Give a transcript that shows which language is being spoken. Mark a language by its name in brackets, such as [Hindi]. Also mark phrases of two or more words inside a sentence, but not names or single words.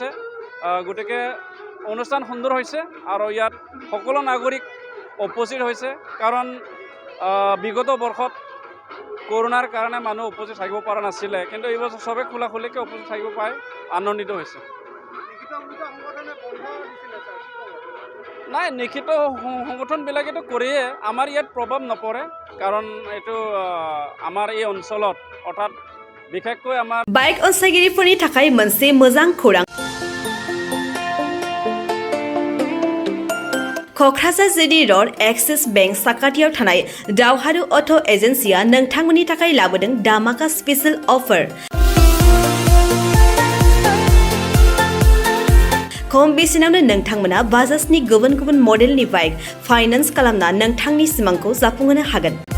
[Assamese] গতিকে অনুষ্ঠান সুন্দৰ হৈছে আৰু ইয়াত সকলো নাগৰিক উপস্থিত হৈছে, কাৰণ বিগত বৰ্ষত কৰোনাৰ কাৰণে মানুহ উপস্থিত থাকিব পৰা নাছিলে, কিন্তু এইবছৰ চবে খোলাখুলিকৈ উপস্থিত থাকিব পাই আনন্দিত হৈছে। নাই, লিখিত সংগঠনবিলাকেতো কৰিয়ে, আমাৰ ইয়াত প্ৰভাৱ নপৰে, কাৰণ এইটো আমাৰ এই অঞ্চলত অৰ্থাৎ বিশেষকৈ আমাৰ [Bodo] বাইক अनसायगिरिफोरनि थाखाय मोनसे मोजां खौरां। क'क्राझार जिडी र'ड एक्सिस बेंक साखाथियाव थानाय दावहारु अट' एजेन्सिया नोंथांमोननि थाखाय लाबोदों धामाका [English] special offer. [Bodo] खम बेसेनावनो नोंथांमोना बाजाजनि गुबुन गुबुन मडेलनि [English] bike finance [Bodo] खालामना नोंथांनि सिमांखौ जाफुंहोनो हागोन।